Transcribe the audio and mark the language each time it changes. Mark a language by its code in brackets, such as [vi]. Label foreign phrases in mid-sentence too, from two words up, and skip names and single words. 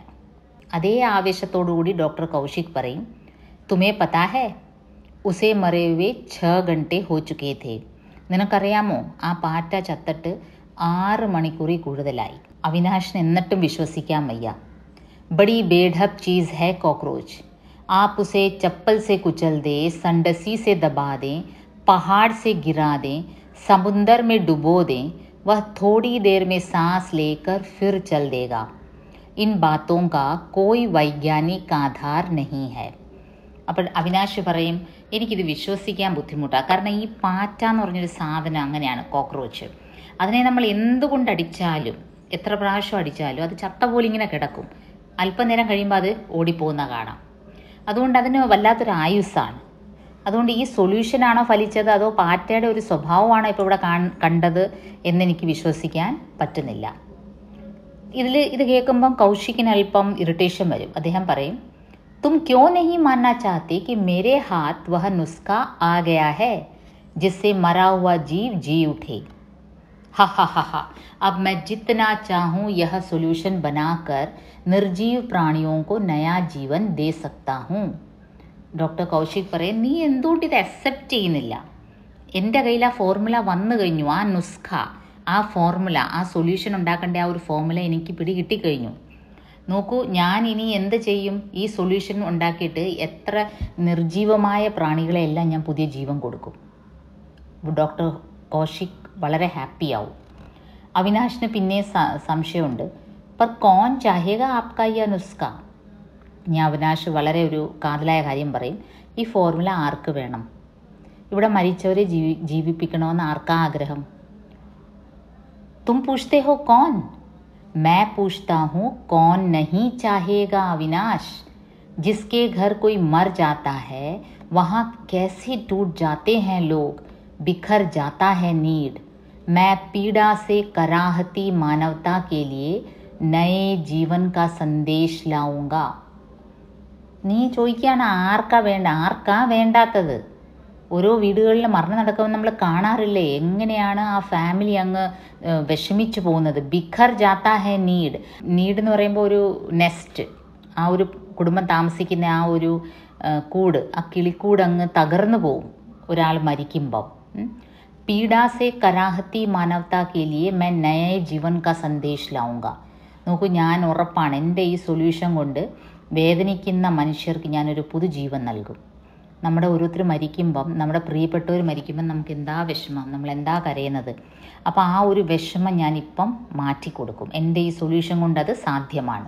[ml] അതേ ആവേശത്തോടുകൂടി ഡോക്ടർ കൗശിക് പറയും, [hi] तुम्हें पता है उसे मरे हुए 6 घंटे हो चुके थे. [ml] നിനക്കറിയാമോ ആ പാറ്റ ചത്തിട്ട് 6 മണിക്കൂറിൽ കൂടുതലായി. അവിനാശിന് എന്നിട്ടും വിശ്വസിക്കാൻ വയ്യ. [hi] बड़ी बेढब चीज़ है कॉकरोच. आप उसे चप्पल से कुचल दे, संडसी से दबा दें, पहाड़ से गिरा दें, समुंदर में डुबो दें, वह थोड़ी देर में सांस लेकर फिर चल देगा. इन बातों का कोई वैज्ञानिक आधार नहीं है. [ml] അപ്പോൾ അവിനാശ് പറയും, എനിക്കിത് വിശ്വസിക്കാൻ ബുദ്ധിമുട്ടാണ്. കാരണം ഈ പാറ്റ എന്ന് പറഞ്ഞൊരു സാധനം അങ്ങനെയാണ്, കോക്രോച്ച്. അതിനെ നമ്മൾ എന്തുകൊണ്ട് അടിച്ചാലും, എത്ര പ്രാവശ്യം അടിച്ചാലും അത് ചത്ത പോലെ ഇങ്ങനെ കിടക്കും. അല്പനേരം കഴിയുമ്പോൾ അത് ഓടിപ്പോകുന്ന കാണാം. അതുകൊണ്ട് അതിന് വല്ലാത്തൊരു ആയുസ്സാണ്. അതുകൊണ്ട് ഈ സൊല്യൂഷനാണോ ഫലിച്ചത് അതോ പാറ്റയുടെ ഒരു സ്വഭാവമാണോ ഇപ്പോൾ ഇവിടെ കണ്ടത് എന്നെനിക്ക് വിശ്വസിക്കാൻ പറ്റുന്നില്ല. ഇത് കേൾക്കുമ്പം കൗശിക്കിന് അല്പം ഇറിറ്റേഷൻ വരും. അദ്ദേഹം പറയും, [hi] तुम क्यों नहीं मानना चाहते कि मेरे हाथ वह नुस्खा आ गया है जिससे मरा हुआ जीव जी उठे. हा अब मैं जितना चाहूँ यह सॉल्यूशन बनाकर निर्जीव प्राणियों को नया जीवन दे सकता हूँ. [ml] ഡോക്ടർ കൗശിക് പറയും, നീ എന്തുകൊണ്ട് ഇത് അക്സെപ്റ്റ് ചെയ്യുന്നില്ല? എൻ്റെ കയ്യിൽ ആ ഫോർമുല വന്നു കഴിഞ്ഞു. ആ നുസ്ഖ, ആ ഫോർമുല, ആ സൊല്യൂഷൻ ഉണ്ടാക്കേണ്ട ആ ഒരു ഫോർമുല എനിക്ക് പിടികിട്ടിക്കഴിഞ്ഞു. നോക്കൂ, ഞാൻ ഇനി എന്ത് ചെയ്യും? ഈ സൊല്യൂഷൻ ഉണ്ടാക്കിയിട്ട് എത്ര നിർജീവമായ പ്രാണികളെല്ലാം ഞാൻ പുതിയ ജീവൻ കൊടുക്കും. ഡോക്ടർ കൗശിക് വളരെ ഹാപ്പിയാവും. അവിനാശിന് പിന്നെ സംശയമുണ്ട്. [hi] पर कौन चाहेगा आपका यह नुस्खा. [ml] ഞാൻ അവിനാശ് വളരെ ഒരു കാതലായ കാര്യം പറയും, ഈ ഫോർമുല ആർക്ക് വേണം? ഇവിടെ മരിച്ചവരെ ജീവിപ്പിക്കണമെന്ന് ആർക്കാ ആഗ്രഹം? [hi] तुम पूछते हो कौन? मैं पूछता हूँ कौन नहीं चाहेगा अविनाश. जिसके घर कोई मर जाता है वहाँ कैसे टूट जाते हैं लोग, बिखर जाता है नीड. मैं पीड़ा से कराहती मानवता के लिए नए जीवन का संदेश लाऊंगा. [ml] നീ ചോദിക്കുകയാണ് ആർക്കാ വേണ്ടാത്തത്? ഓരോ വീടുകളിൽ മരണം നടക്കുമ്പോൾ നമ്മൾ കാണാറില്ലേ എങ്ങനെയാണ് ആ ഫാമിലി അങ്ങ് വിഷമിച്ചു പോകുന്നത്. [hi] बिखर जाता है नीड. [ml] നീഡ് എന്ന് പറയുമ്പോൾ ഒരു നെസ്റ്റ്, ആ ഒരു കുടുംബം താമസിക്കുന്ന ആ ഒരു കൂട്, ആ കിളിക്കൂട് അങ്ങ് തകർന്നു പോവും ഒരാൾ മരിക്കുമ്പം. [hi] पीड़ा से कराहती मानवता के लिए मैं नए जीवन का संदेश लाऊंगा. [ml] നോക്കൂ, ഞാൻ ഉറപ്പാണ് എൻ്റെ ഈ സൊല്യൂഷൻ കൊണ്ട് വേദനിക്കുന്ന മനുഷ്യർക്ക് ഞാനൊരു പുതുജീവൻ നൽകും. നമ്മുടെ ഓരോരുത്തർ മരിക്കുമ്പം, നമ്മുടെ പ്രിയപ്പെട്ടവർ മരിക്കുമ്പം നമുക്ക് എന്താ വിഷമം, നമ്മൾ എന്താ കരയുന്നത്. അപ്പോൾ ആ ഒരു വിഷമം ഞാനിപ്പം മാറ്റിക്കൊടുക്കും. എൻ്റെ ഈ സൊല്യൂഷൻ കൊണ്ട് അത് സാധ്യമാണ്.